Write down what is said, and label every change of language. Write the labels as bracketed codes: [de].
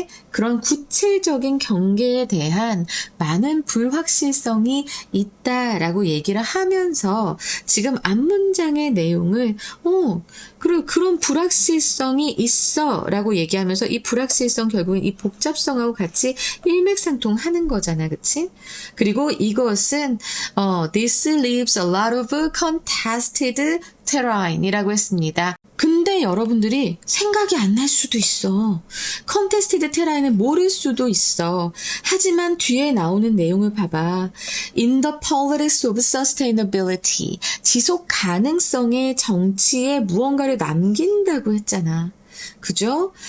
[ko] 그런 구체적인 경계에 대한 많은 불확실성이 있다라고 얘기를 하면서 지금 앞문장의 내용을 그리고 그런 불확실성이 있어 라고 얘기하면서 이 불확실성 결국은 이 복잡성하고 같이 일맥상통하는 거잖아. 그치? 그리고 이것은 [en] this leaves a lot of contested terrain [ko] 이라고 했습니다. 근데 여러분들이 생각이 안 날 수도 있어. contested terrain을 모를 수도 있어. 하지만 뒤에 나오는 내용을 봐봐. [en] In the politics of sustainability, [ko] 지속 가능성의 정치에 무언가를 남긴다고 했잖아. 그죠?